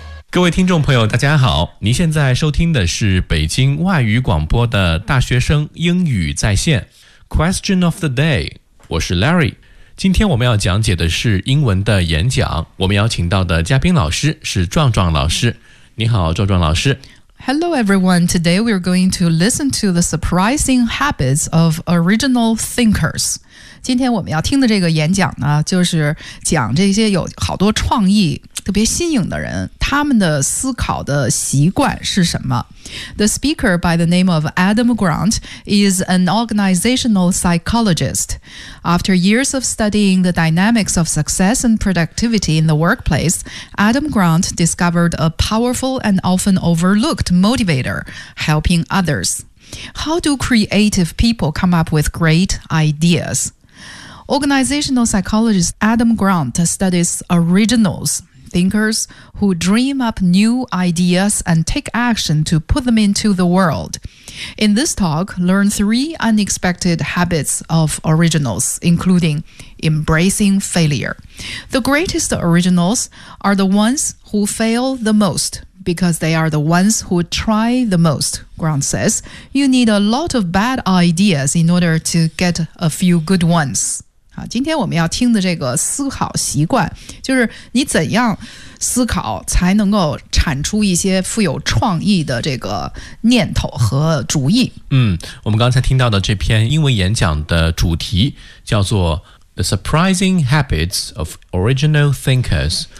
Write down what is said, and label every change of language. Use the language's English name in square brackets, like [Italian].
[Chinese] 各位听众朋友大家好，您现在收听的是北京外语广播的大学生英语在线 Question of the day， 我是 Larry。今天我们要讲解的是英文的演讲，我们邀请到的嘉宾老师是壮壮老师。你好壮壮老师。 [English] Hello everyone, today we're going to listen to the surprising habits of original thinkers。 [Chinese] 今天我们要听的这个演讲呢，就是讲这些有好多创意特别新颖的人，他们的思考的习惯是什么。 [English] The speaker by the name of Adam Grant is an organizational psychologist. After years of studying the dynamics of success and productivity in the workplace, Adam Grant discovered a powerful and often overlooked motivator, helping others. How do creative people come up with great ideas? Organizational psychologist Adam Grant studies originals, thinkers who dream up new ideas and take action to put them into the world. In this talk, learn three unexpected habits of originals, including embracing failure. The greatest originals are the ones who fail the most because they are the ones who try the most, Grant says. You need a lot of bad ideas in order to get a few good ones. [Chinese] 今天我们要听的这个思考习惯，就是你怎样思考才能够产出一些富有创意的这个念头和主意。嗯，我们刚才听到的这篇英文演讲的主题叫做 The Surprising Habits of Original Thinkers。